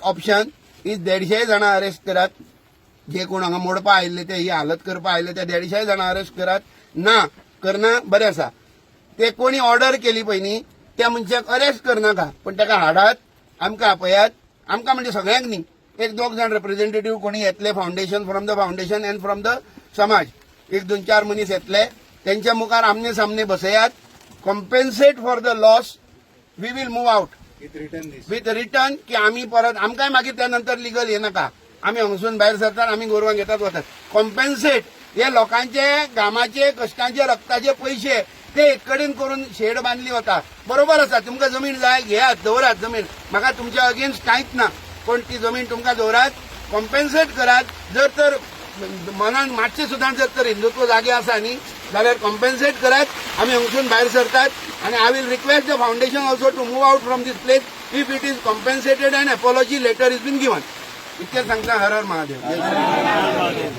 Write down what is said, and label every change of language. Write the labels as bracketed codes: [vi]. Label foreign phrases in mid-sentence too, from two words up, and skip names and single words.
[kok] ऑप्शन ही 150 जाणां अरेस्ट करात जे कोण हांगा मोडपा आयिल्ले ते ही हालत करपा आयिल्ले ते 150 जाणां अरेस्ट करात ना करना बरें आसा ते कोणी [en] order केली [kok] पयलीं त्या मनशाक अरेस्ट करनाका पण ताका हाडात आमकां आपयात आमकां म्हणजे सगळ्यांक न्ही 1-2 जाण रिप्रेझेंटेटिव्ह कोणी येतले फावंडेशन [en] from the foundation and from the समाज [kok] 1-2-4 मनीस येतले त्यांच्या मुखार आमने सामने बसयात [en] compensate for the loss we will move out with return [kok] की आम्ही परत आमकांय मागीर त्यानंतर लिगल हे नाका आम्ही हांगासून भायर सरतात आम्ही गोरवां घेतात वतात कॉम्पेन्सेट हे लोकांचे घामाचे कश्टांचे रक्ताचे पैसे ते एक कडेन करून शेड बांधली वता बरोबर आसा तुमकां जमीन जाय घेयात दवरात जमीन म्हाका तुमच्या अगेन्स्ट कांयच ना पण ती जमीन तुमकां दवरात कॉम्पेन्सेट करात जर तर मनान मातशें सुद्दां जर तर हिंदुत्व जागे आसा न्ही जाल्यार कॉम्पेन्सेट करात आमी हांगासून भायर सरतात आनी [en] I will request the foundation also to move out from this place if it is compensated and apology letter is been given [kok] इतकें सांगता हर हर महादेव.